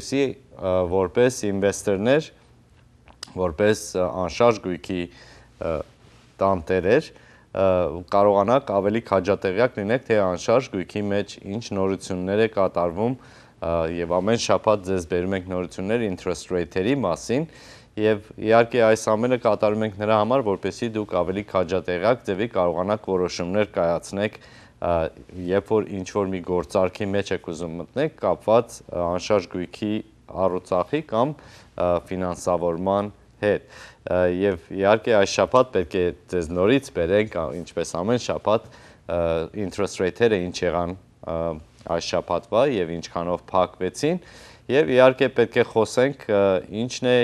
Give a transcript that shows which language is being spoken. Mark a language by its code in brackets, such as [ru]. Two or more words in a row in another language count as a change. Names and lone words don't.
[hy] որպես ինվեստորներ, որպես անշարժ գույքի տանտերեր, կարողանաք ավելի քաջատեղյակ լինեք, թե անշարժ գույքի մեջ ինչ նորություններ է կատարվում եւ ամեն շաբաթ ձեզ բերում ենք նորություններ [en] interest rate- [hy] երի մասին եւ իհարկե այս ամենը կատարում ենք նրա համար, որպեսզի դուք ավելի քաջատեղյակ ձևի կարողանաք որոշումներ կայացնեք, երբ որ ինչ որ մի գործարքի մեջ եք ուզում մտնեք, կապված անշարժ գույքի առուծախի կամ ֆինանսավորման հետ եւ իհարկե այս շաբաթ պետք է ձեզ նորից բերենք ինչպես ամեն շաբաթ [en] interest rate- [hy] երը ինչ եղան այս շաբաթվա եւ ինչքանով փակվեցին եւ իհարկե պետք է խոսենք ինչն է